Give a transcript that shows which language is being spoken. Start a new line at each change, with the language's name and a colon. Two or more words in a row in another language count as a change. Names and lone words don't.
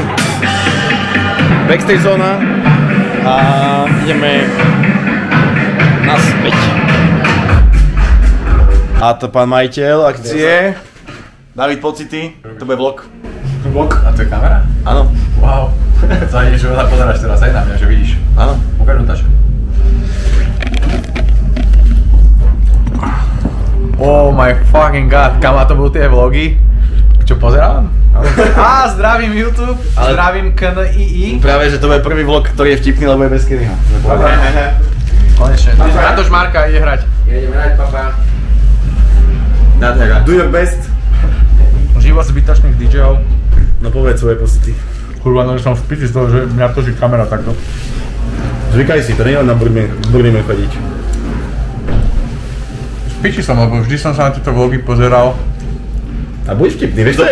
Slovak: Backstage zóna. A ideme naspäť. A to pán majiteľ akcie. David, pocity. To bude vlog. Vlog? A to je kamera? Áno. Wow. Zajdeš, že pozeráš teraz aj na mňa, že vidíš. Áno. Ukáž tašku.
English: Oh my fucking god,
Slovak: kam to budú tie vlogy? Čo pozerám? Zdravím YouTube, zdravím KNII. Práve, že to bude prvý vlog, ktorý je vtipný, lebo je bez Kennyho. Konečne. Antoš Marka ide hrať. Ideme hrať, papa.
English: Do your best.
Slovak: Život zbytočných DJov. No povedz svoje pocity. Kurva, no som v piči z toho, že mňa točí kamera takto. Zvykaj si, to nie je len na Burning chodiť. V piči som, lebo vždy som sa na tieto vlogy pozeral. A buď vtipný, vieš, to je to.